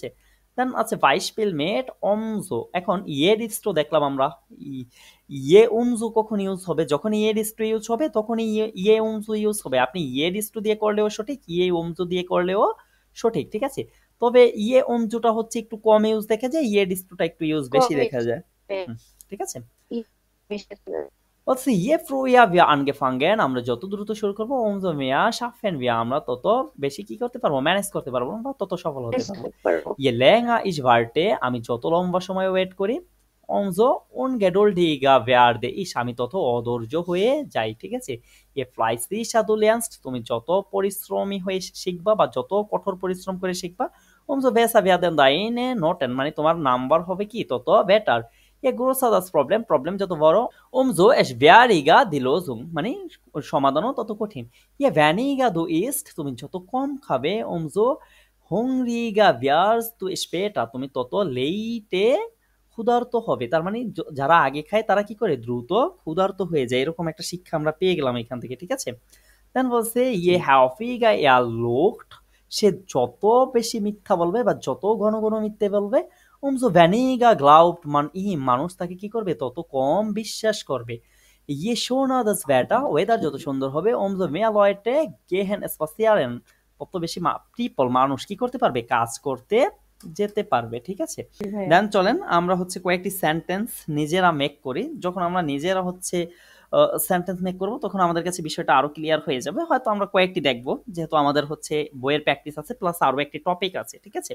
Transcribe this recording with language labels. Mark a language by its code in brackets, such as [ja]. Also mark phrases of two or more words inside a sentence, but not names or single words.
[bn] দেন আছে [de] Beispiele mit umso, [bn] এখন [de] je desto [bn] দেখলাম আমরা, [de] je umso [bn] কখন ইউজ হবে, যখন [de] je desto [bn] ইউজ হবে তখনই [de] je umso [bn] ইউজ হবে। আপনি [de] je desto [bn] দিয়ে করলেও সঠিক, [de] je umso [bn] দিয়ে করলেও সঠিক, ঠিক আছে। তবে [de] je umso [bn] হচ্ছে একটু কম ইউজ দেখা যায়, [de] je desto [bn] একটু ইউজ বেশি দেখা যায়, ঠিক আছে। হচ্ছে [de] je früher wir anfangen, [bn] আমরা যত দ্রুত শুরু করবো, [de] umso mehr schaffen wir, [bn] আমরা তত বেশি কি করতে পারবো, ম্যানেজ করতে পারবো বা তত সফল হতে পারবো। [de] ইয়ে länger ich warte, [bn] আমি যত লম্বা সময় ওয়েট করি, [de] umso ungeduldiger werde ich, [bn] আমি তত অধৈর্য হয়ে যাই, ঠিক আছে। [de] ইয়ে fleißiger du lernst, [bn] তুমি যত পরিশ্রমী হয়ে শিখবা বা যত কঠোর পরিশ্রম করে শিখবা, [de] umso besser werden deine Noten, [bn] মানে তোমার নাম্বার হবে কি তত বেটার। [de] ইয়ে größer das Problem, [bn] প্রবলেম যত বড়, [de] umso schwieriger die Lösung, [bn] মানে সমাধানও তত কঠিন। [de] ইয়ে weniger du isst, [bn] তুমি যত কম খাবে, [de] umso hungriger wirst du später, [bn] তুমি তত লেটে ক্ষুধার্ত হবে। তার মানে যারা আগে খায় তারা কি করে, দ্রুত ক্ষুধার্ত হয়ে যায়, এরকম একটা শিক্ষা আমরা পেয়ে গেলাম এখান থেকে, ঠিক আছে। দেন বলছে [de] je häufiger er lügt, [bn] সে যত বেশি মিথ্যা বলবে বা যত ঘন ঘন মিথ্যে বলবে, [de] umso weniger glaubt man ihm, [bn] মানুষ তাকে কি করবে, তত কম বিশ্বাস করবে। [de] je schöner das Wetter, [bn] ওয়েদার যত সুন্দর হবে, [de] umso mehr Leute gehen spazieren, [bn] তত বেশি people মানুষ কি করতে পারবে, কাজ করতে যেতে পারবে, ঠিক আছে। দেন চলেন আমরা হচ্ছে কয়েকটি সেন্টেন্স নিজেরা মেক করি। যখন আমরা নিজেরা হচ্ছে সেন্টেন্স মেক করব তখন আমাদের কাছে বিষয়টা আরো ক্লিয়ার হয়ে যাবে। হয়তো আমরা কয়েকটি দেখব, যেহেতু আমাদের হচ্ছে বইয়ের প্র্যাকটিস আছে প্লাস আরো একটি টপিক আছে, ঠিক আছে।